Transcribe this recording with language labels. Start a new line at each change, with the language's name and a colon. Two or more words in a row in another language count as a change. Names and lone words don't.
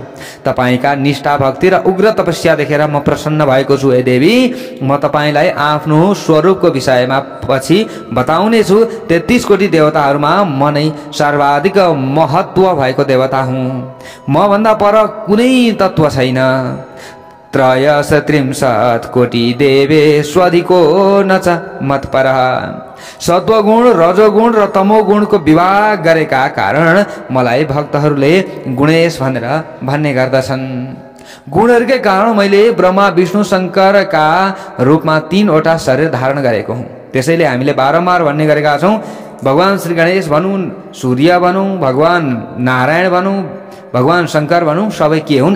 Nepali: तपाईका निष्ठा भक्ति र उग्र तपस्या देखेर म प्रसन्न भएको छु। हे देवी, म तपाईलाई आफ्नो स्वरूपको विषयमा पछि बताउने छु। 33 कोटी देवताहरूमा म नै सर्वाधिक महत्व भएको देवता हुँ। म भन्दा पर कुनै तत्व छैन।
Sanskrit: त्रयस त्रिंशत् कोटी देवेश्वधिको न च मत्परः।
Nepali: सत्वगुण, रजोगुण र तमोगुणको विवाह गरेका कारण मलाई भक्तहरूले गुणेश भनेर भन्ने गर्दछन्। गुणहरूकै कारण मैले ब्रह्मा विष्णु शङ्करका रूपमा 3 वटा शरीर धारण गरेको हुँ। त्यसैले हामीले बारम्बार भन्ने गरेका छौँ, भगवान श्री गणेश भनौँ, सूर्य भनौँ, भगवान नारायण भनौँ, भगवान शङ्कर भनौँ, सबै के हुन्?